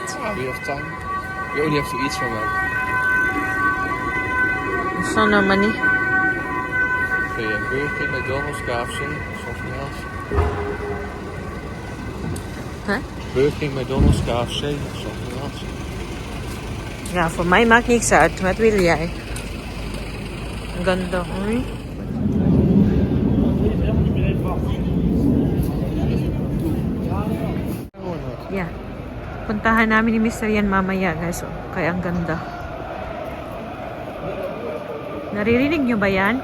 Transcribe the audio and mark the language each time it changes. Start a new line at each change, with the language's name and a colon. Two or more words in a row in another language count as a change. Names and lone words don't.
English: We have time. We only have to eat somewhere.
Filipino: So naman eh.
English: Okay, Burger King, McDonald's, KFC, something else. Huh? Burger King, McDonald's, KFC, something else.
Dutch: Ja, voor mij maakt niks uit. Wat wil jij?
Filipino: Ang ganda. Ay.
English: Yeah.
Filipino: Puntahan namin ni Mr. Yan mamaya, guys. Oh. Kaya ang ganda. Naririnig nyo ba yan?